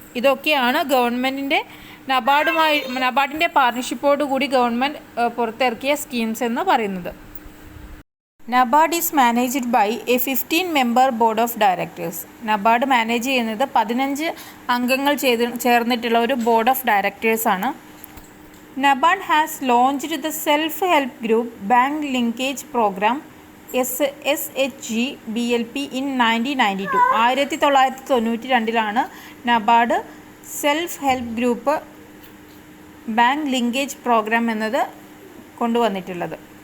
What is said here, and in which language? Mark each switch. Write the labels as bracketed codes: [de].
[ml] ഇതൊക്കെയാണ് ഗവൺമെൻറ്റിൻ്റെ നബാർഡിൻ്റെ പാർട്ണർഷിപ്പോട് കൂടി ഗവൺമെൻറ് പുറത്തിറക്കിയ സ്കീംസ് എന്ന് പറയുന്നത്. [en] NABARD is managed by a 15 member board of directors. [ml] NABARD manage ചെയ്യുന്നത് 15 അംഗങ്ങൾ ചേർന്നിട്ടുള്ള ഒരു board of ഡയറക്ടേഴ്സാണ്. [en] NABARD has launched the self-help group bank linkage program SHG-BLP in 1992. [ml] 1992 NABARD self help group bank linkage programme എന്നത് കൊണ്ടുവന്നിട്ടുള്ളത്.